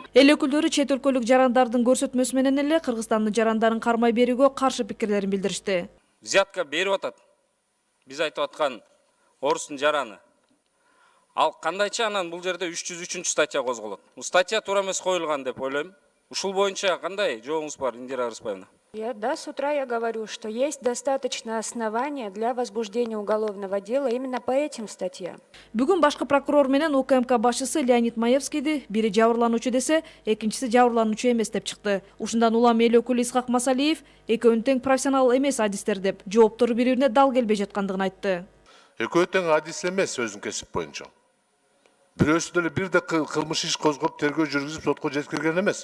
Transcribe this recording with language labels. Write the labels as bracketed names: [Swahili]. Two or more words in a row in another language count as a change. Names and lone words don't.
[Kyrgyz] Эл өкүлдөрү чет өлкөлүк жарандардын көрсөтмөсү менен эле Кыргызстандын жарандарын кармай берүүгө каршы пикирлерин билдиришти. Взятка берип атат. Биз айтып аткан орустун жараны. Ал кандайча анан бул жерде 303 статья козголот. Бул статья туура эмес коюлган деп ойлойм. Ушул боюнча кандай жообуңуз бар, Индира Арыспаевна? [Russian] С утра я говорю, что есть достаточно основания для возбуждения уголовного дела именно по этим статьям. [Kyrgyz] Бүгүн башкы прокурор менен УКМК башчысы Леонид Маевскийди бири жабырлануучу десе, экинчиси жабырлануучу эмес деп чыкты. Ушундан улам эл өкүлү Исхак Масалиев экөөнүн тең профессионал эмес адистер деп, жооптору бири-бирине дал келбей жаткандыгын айтты. Экөө тең адис эмес өзүнүн кесип боюнча. Бирөөсү деле бирде кылмыш иш козгоп тергөө жүргүзүп сотко жеткирген эмес.